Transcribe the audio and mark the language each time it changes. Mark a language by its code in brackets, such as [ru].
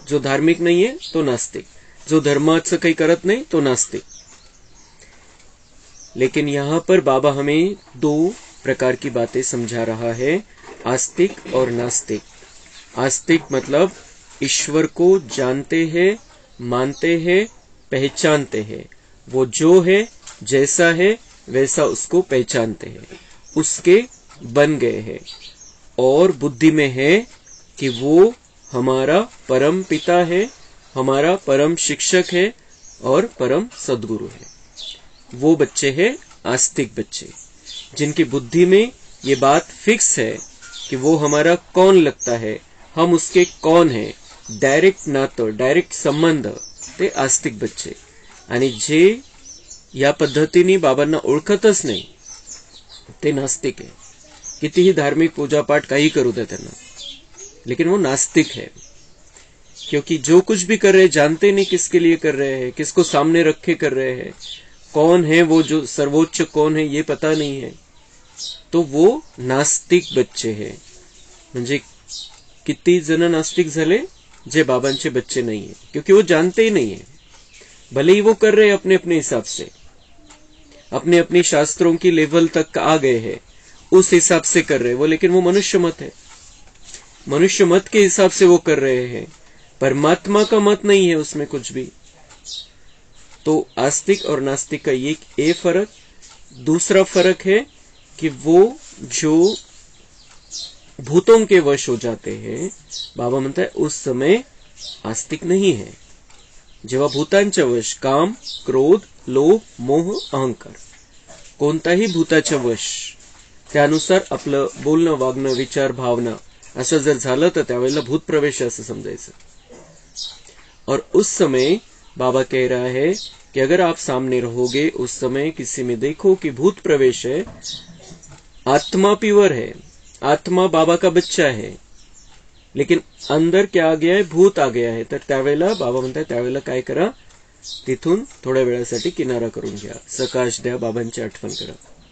[mr] जो धार्मिक नाहीये तो नास्तिक, जो धर्माचं काही करत नाही तो नास्तिक। [hi] लेकिन यहाँ पर बाबा हमें दो प्रकार की बातें समझा रहा है, आस्तिक और नास्तिक। आस्तिक मतलब ईश्वर को जानते हैं, मानते हैं, पहचानते हैं। वो जो है, जैसा है वैसा उसको पहचानते हैं, उसके बन गए हैं। और बुद्धि में है कि वो हमारा परम पिता है, हमारा परम शिक्षक है और परम सद्गुरु है। वो बच्चे हैं आस्तिक बच्चे, जिनकी बुद्धि में ये बात फिक्स है कि वो हमारा कौन लगता है, हम उसके कौन है। [mr] डायरेक्ट नातं, डायरेक्ट संबंध, ते आस्तिक बच्चे। आणि जे या पद्धतीने बाबांना ओळखतच नाही ते नास्तिक है। कितीही धार्मिक पूजा पाठ काही करू दे त्यांना, [hi] लेकिन वो नास्तिक है। क्योंकि जो कुछ भी कर रहे हैं जानते नहीं किसके लिए कर रहे हैं, किसको सामने रखे कर रहे हैं, कौन है वो, जो सर्वोच्च कौन है ये पता नहीं है। तो वो नास्तिक बच्चे हैं। [mr] म्हणजे किती जण नास्तिक झाले जे बाबांचे [hi] बच्चे नहीं है, क्योंकि वो जानते ही नहीं है। भले ही वो कर रहे हैं अपने अपने हिसाब से, अपने अपनी शास्त्रों की लेवल तक आ गए हैं, उस हिसाब से कर रहे हैं वो, लेकिन वो मनुष्य मत है। मनुष्य मत के हिसाब से वो कर रहे हैं, परमात्मा का मत नहीं है उसमें कुछ भी। तो आस्तिक और नास्तिक का ये फर्क। दूसरा फर्क है कि वो जो भूतों के वश हो जाते हैं, बाबा म्हणता है उस समय आस्तिक नहीं है। [mr] जेव्हा भूतांच्या वश, काम, क्रोध, लोभ, मोह, अहंकार, कोणताही भूताच्या वश त्यानुसार आपलं बोलणं, वागणं, विचार, भावना असं जर झालं तर त्यावेळेला भूत प्रवेश असं समजायचं। [hi] और उस समय बाबा कह रहा है कि अगर आप सामने रहोगे उस समय किसी में देखो कि भूत प्रवेश है, आत्मा प्योर है, आत्मा बाबा का बच्चा है, लेकिन अंदर क्या आ गया है, भूत आ गया है, [mr] तर त्यावेळेला बाबा म्हणतात त्यावेळेला काय करा, तिथून थोड्या वेळासाठी किनारा करून घ्या, सकाश द्या, बाबांची आठवण करा।